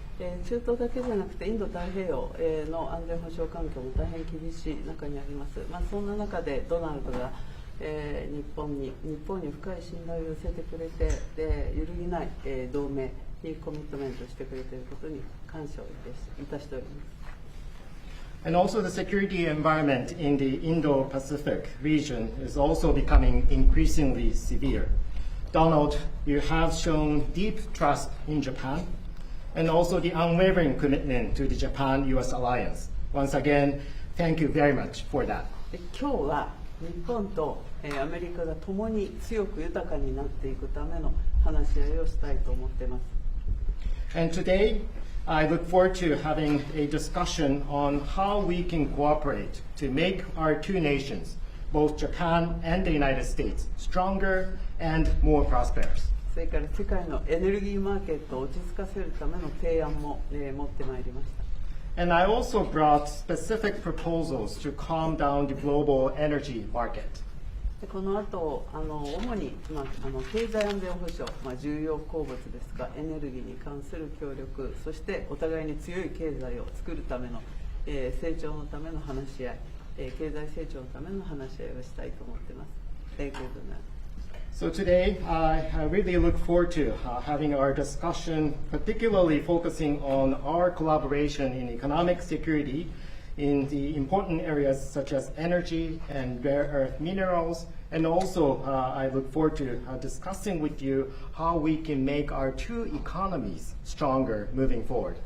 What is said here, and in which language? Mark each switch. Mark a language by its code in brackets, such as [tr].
[ja] 中東だけじゃなくてインド太平洋の安全保障環境も大変厳しい中にあります。そんな中でドナルドが日本に深い信頼を寄せてくれて、揺るぎない同盟にコミットメントしてくれていることに感謝をいたしております。 [en] And also the security environment in the Indo-Pacific region is also becoming increasingly severe. Donald, you have shown deep trust in Japan and also the unwavering commitment to the Japan-US alliance. Once again, thank you very much for that. [ja] 今日は日本とアメリカが共に強く豊かになっていくための話し合いをしたいと思っています。 [en] And today, I look forward to having a discussion on how we can cooperate to make our two nations, both Japan and the United States, stronger and more prosperous. [ja] それから世界のエネルギーマーケットを落ち着かせるための提案も、持ってまいりました。 [en] And I also brought specific proposals to calm down the global energy market. [ja] でこの後主に、経済安全保障、重要鉱物ですがエネルギーに関する協力、そしてお互いに強い経済を作るための、成長のための話し合い、経済成長のための話し合いをしたいと思っています。 [en] Thank you. So today, I really look forward to having our discussion, particularly focusing on our collaboration in economic security in the important areas such as energy and rare earth minerals. And also, I look forward to discussing with you how we can make our two economies stronger moving forward.